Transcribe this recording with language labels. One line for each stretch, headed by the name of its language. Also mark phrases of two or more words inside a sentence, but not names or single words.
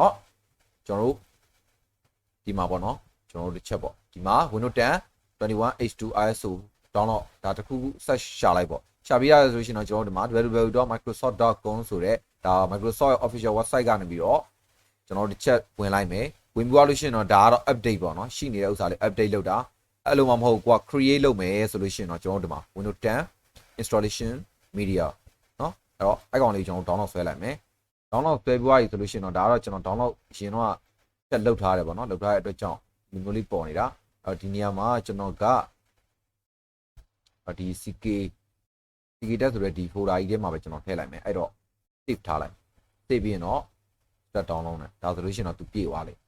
Burmese: တော့ကျွန်တော်တို့ဒီမှာပေါ့နော်ကျွန်တော်တို့တစ်ချက်ပေါ့ဒီမှာ Windows 10 21H2
English: ISO download
Burmese: ဒါတခုခုဆက်ရှာလိုက်ပေါ့ရှာပြီးရဆိုရှင်တော့ ကျွန်တော်တို့ဒီမှာ www.microsoft.com ဆိုတဲ့ဒါ
English: Microsoft official website
Burmese: ကနေပြီးတော့ကျွန်တော်တို့တစ်ချက်ဝင်လိုက်မယ်ဝင်ပြီးလို့ရှိရင်တော့ဒါကတော့ update ပေါ့နော်ရှိနေတဲ့ဥစ္စာလေး update လုပ်တာအဲ့လိုမှမဟုတ်ကွာ create လုပ်မယ်ဆိုလို့ရှိရင်တော့ကျွန်တော်တို့ဒီမှာ
English: Windows 10 installation media
Burmese: နော်အဲ့တော့အဲ့ကောင်လေးကျွန်တော် download ဆွဲလိုက်မယ် download ဆွဲပြီးသွားပြီဆိုလို့ရှိရင်တော့ဒါကတော့ကျွန်တော် download ရှင်တော့ချက်လုပ်ထားတယ်ပေါ့နော်လုပ်ထားတဲ့အတွက်ကြောင့်ဒီမျိုးလေးပေါ်နေတာအဲ့ဒီနေရာမှာကျွန်တော်က ဒီ CK တက်ဆိုတဲ့ဒီ folder ကြီးထဲမှာပဲကျွန်တော်ထည့်လိုက်မယ်အဲ့တော့ save ထားလိုက် save ပြီးရင်တော့
English: start download
Burmese: နဲ့ဒါဆိုလို့ရှိရင်တော့သူပြေသွားလိမ့်